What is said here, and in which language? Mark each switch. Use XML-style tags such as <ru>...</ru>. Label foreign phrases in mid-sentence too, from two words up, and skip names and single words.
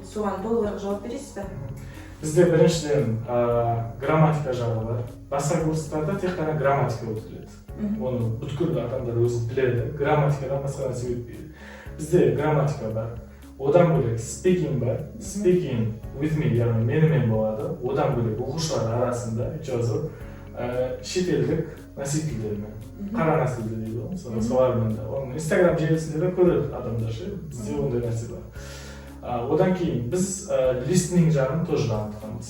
<kk>Соған толығырақ жауап бересіз бе? Бізде біріншіден грамматика жағы бар. Басқа курстарда тек қана грамматика өтіледі. Оны бүткіл адамдар өзі біледі. Грамматикадан басқа нәрсе өтпейді. Бізде грамматика бар. Одан бөлек speaking бар.</kk> <en>Speaking with me,</en> <kk>яғни менімен болады. Одан бөлек оқушылар арасында жазу шетелдік носительдермен, қара нәсілді дейді ғой, солармен де. Оның Instagram желісінде де көреді адамдар ше, бізде ондай нәрсе бар. Одан кейін біз listening жағын тоже дамытқанбыз.</kk>